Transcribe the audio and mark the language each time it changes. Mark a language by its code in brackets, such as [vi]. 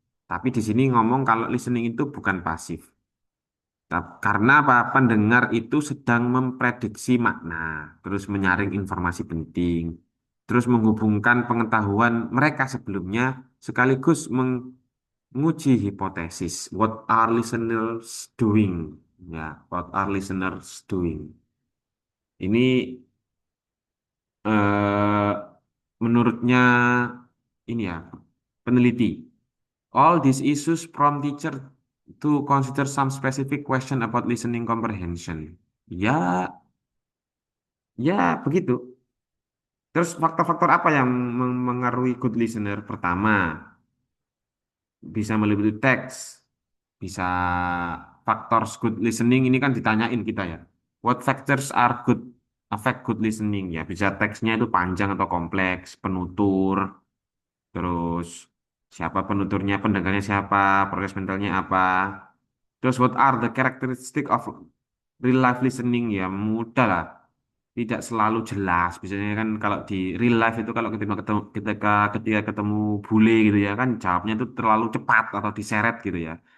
[id] Tapi di sini ngomong kalau listening itu bukan pasif. Karena apa? Pendengar itu sedang memprediksi makna, terus menyaring informasi penting, terus menghubungkan pengetahuan mereka sebelumnya, sekaligus menguji hipotesis. [en] What are listeners doing? Ya, what are listeners doing? [id] Ini eh, menurutnya ini ya peneliti. [en] All these issues prompt teacher to consider some specific question about listening comprehension. [id] Ya, ya begitu. Terus faktor-faktor apa yang mengaruhi good listener? Pertama, bisa meliputi teks, bisa [en] factors good listening [id] ini kan ditanyain kita ya. [en] What factors are good affect good listening ya. [id] Bisa teksnya itu panjang atau kompleks, penutur, terus siapa penuturnya, pendengarnya siapa, proses mentalnya apa. [en] Terus what are the characteristic of real life listening [id] ya mudah lah. Tidak selalu jelas. Biasanya kan kalau di real life itu kalau ketika ketemu bule gitu ya kan jawabnya itu terlalu cepat atau diseret gitu ya.